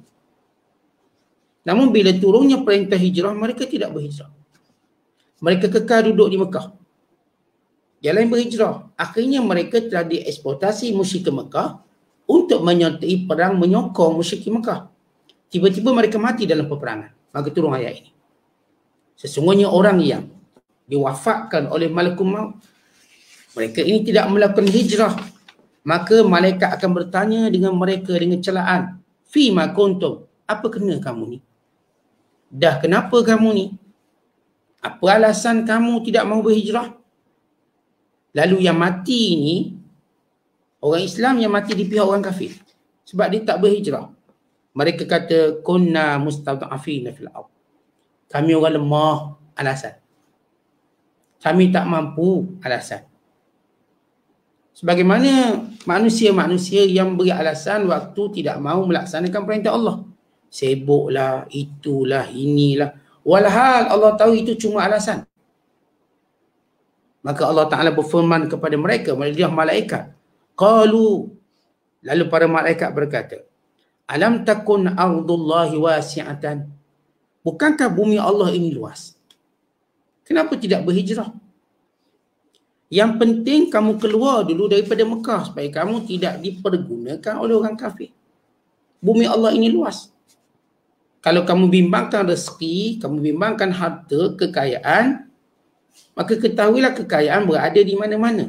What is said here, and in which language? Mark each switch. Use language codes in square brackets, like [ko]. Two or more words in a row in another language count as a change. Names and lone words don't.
[ms] Namun bila turunnya perintah hijrah, mereka tidak berhijrah. Mereka kekal duduk di Mekah. Yang lain berhijrah. Akhirnya mereka telah dieksploitasi musyrikin Mekah untuk menyertai perang menyokong musyrikin Mekah. Tiba-tiba mereka mati dalam peperangan. Maka turun ayat ini. Sesungguhnya orang yang diwafatkan oleh [ar] ملك الموت, [ms] mereka ini tidak melakukan hijrah, maka malaikat akan bertanya dengan mereka dengan celaan. [ar] فيم كنتم, [ms] apa kena kamu ni? Dah kenapa kamu ni? Apa alasan kamu tidak mahu berhijrah? Lalu yang mati ni, orang Islam yang mati di pihak orang kafir. Sebab dia tak berhijrah. Mereka kata, [ar] كنا مستضعفين في الأرض. [ms] Kami orang lemah, alasan. Kami tak mampu, alasan. Sebagaimana manusia-manusia yang beri alasan waktu tidak mahu melaksanakan perintah Allah. Sibuklah, itulah, inilah. Walhal Allah tahu itu cuma alasan. Maka Allah Ta'ala berfirman kepada mereka melalui malaikat. Qalu, lalu para malaikat berkata, [ar] ألم تكن أرض الله واسعة. [ms] Bukankah bumi Allah ini luas? Kenapa tidak berhijrah? Yang penting kamu keluar dulu daripada Mekah supaya kamu tidak dipergunakan oleh orang kafir. Bumi Allah ini luas. Kalau kamu bimbangkan rezeki, kamu bimbangkan harta, kekayaan, maka ketahuilah kekayaan berada di mana-mana.